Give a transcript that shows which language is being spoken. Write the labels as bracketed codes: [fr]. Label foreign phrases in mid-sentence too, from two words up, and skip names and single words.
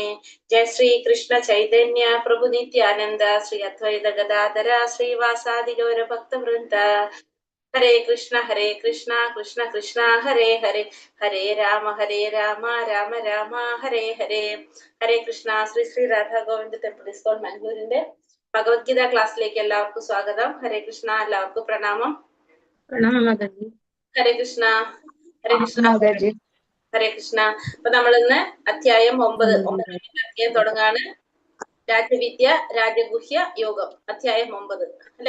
[sa] Jai Shri Krishna Chaitanya Prabhu Nityananda Shri Advaita Gadadhara Shri Vasadi Gaura Bhakta Vrinda. Hare Krishna Krishna Krishna Hare Hare Hare Rama Rama Rama Hare Hare. [ml] Hare Krishna. Sri Sri Radha Govinda Temple ISKCON Mangalore Bhagavad Gita ക്ലാസ്സിലേക്ക് എല്ലാവർക്കും സ്വാഗതം. ഹരേ കൃഷ്ണ. എല്ലാവർക്കും പ്രണാമം. ഹരേ കൃഷ്ണ. ഹരേ കൃഷ്ണ. ഹരേ കൃഷ്ണ. അപ്പൊ നമ്മൾ ഇന്ന് അധ്യായം 9 ഒമ്പതാമത്തെ അധ്യായം തുടങ്ങാണ്. രാജവിദ്യ രാജഗുഹ്യ യോഗം അധ്യായം 9 അല്ലെ.